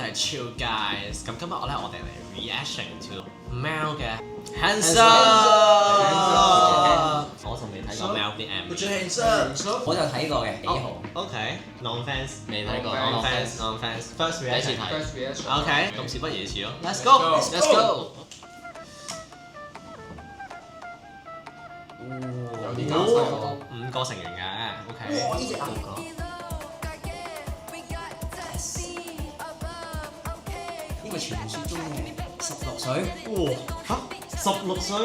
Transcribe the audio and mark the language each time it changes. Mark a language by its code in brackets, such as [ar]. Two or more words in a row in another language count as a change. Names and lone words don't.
[en] you guys。 [yue] 咁今日我哋嚟 [en] reaction to [yue] 貓嘅 Handsome。我仲未睇過貓啲 MV。我就睇過嘅，幾好。 [en] OK，non fans [yue] 未睇過 [en] non fans。First [yue] 第一次 [en] reaction。 [yue] 睇。 OK，咁事不宜遲咯。Let's [en] Let's go。 go。 [yue] 有啲搞笑 5個成員嘅，OK。哇！呢隻5個。呢個傳説中嘅16歲。哇嚇，16歲？